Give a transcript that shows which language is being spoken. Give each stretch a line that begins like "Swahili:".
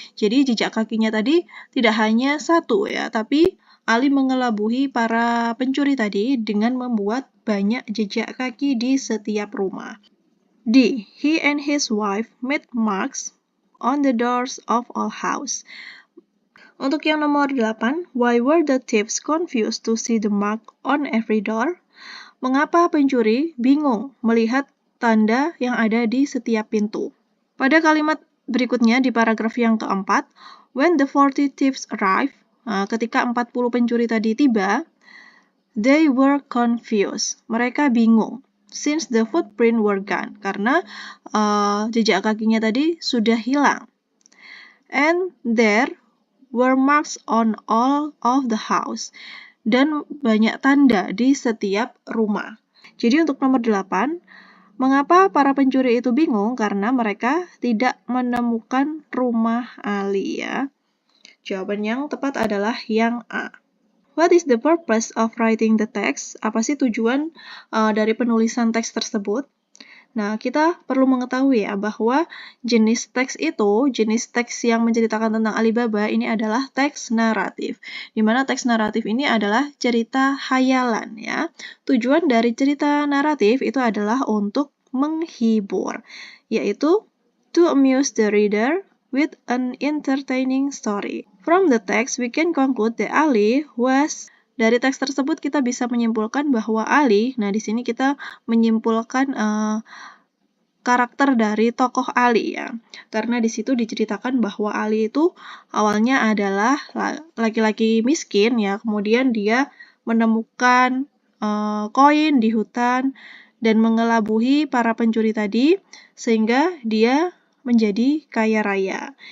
Indonesian: Jadi jejak kakinya tadi tidak hanya satu ya, tapi Ali mengelabuhi para pencuri tadi dengan membuat banyak jejak kaki di setiap rumah. D.
English: He and his wife made marks on the doors of all house.
Indonesian: Untuk yang nomor 8,
English: why were the thieves confused to see the mark on every door?
Indonesian: Mengapa pencuri bingung melihat tanda yang ada di setiap pintu? Pada kalimat berikutnya di paragraf yang keempat,
English: when the 40 thieves arrived,
Indonesian: ketika 40 pencuri tadi tiba,
English: they were confused.
Indonesian: Mereka bingung.
English: Since the footprint were gone,
Indonesian: karena jejak kakinya tadi sudah hilang.
English: And there were marks on all of the house.
Indonesian: Dan banyak tanda di setiap rumah. Jadi untuk nomor 8, mengapa para pencuri itu bingung? Karena mereka tidak menemukan rumah Ali ya. Jawaban yang tepat adalah yang A.
English: What is the purpose of writing the text?
Indonesian: Apa sih tujuan dari penulisan teks tersebut? Nah, kita perlu mengetahui ya bahwa jenis teks yang menceritakan tentang Alibaba ini adalah teks naratif. Di mana teks naratif ini adalah cerita hayalan ya. Tujuan dari cerita naratif itu adalah untuk menghibur, yaitu
English: to amuse the reader with an entertaining story. From the text, we can conclude that Ali was.
Indonesian: Dari teks tersebut kita bisa menyimpulkan bahwa Ali, nah di sini kita menyimpulkan karakter dari tokoh Ali ya. Karena di situ diceritakan bahwa Ali itu awalnya adalah laki-laki miskin ya, kemudian dia menemukan koin di hutan dan mengelabuhi para pencuri tadi sehingga dia menjadi kaya raya.